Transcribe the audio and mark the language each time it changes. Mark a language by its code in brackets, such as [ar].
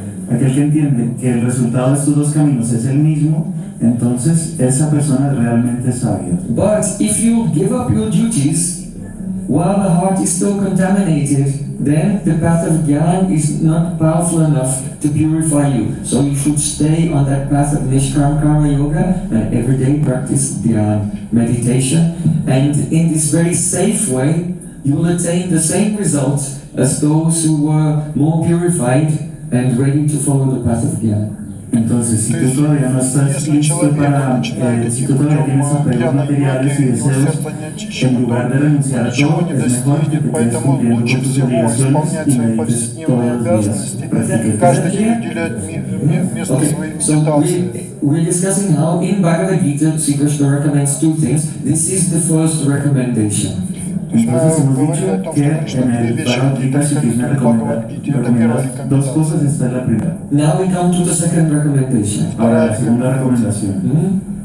[es] Aquel que entiende que el resultado de estos dos caminos es el mismo, entonces esa persona es realmente sabia. [en] But if you give up your duties while the heart is still contaminated, then the path of jnana is not powerful enough to purify you. So you should stay on that path of nishkam karma yoga and every day practice jnana meditation. And in this very safe way, you will attain the same results as those who were more purified and ready to follow the path of jnana. [es] Entonces, si tú todavía no estás listo para, si tú todavía tienes apegos materiales y deseos, en lugar de renunciar a todo, es mejor que te quedes cumpliendo con tus obligaciones y medites todos los días. Practiques [ru] Каждый день уделять место своей медитации. [en] We're discussing how in Bhagavad Gita, Sri Krishna recommends two things. This is the first recommendation. [ru] То есть мы говорили о том, что Кришна две вещи в Бхагавад-гите, это первая рекомендация. [en] Now we come to the second recommendation. [es] Ahora la segunda recomendación.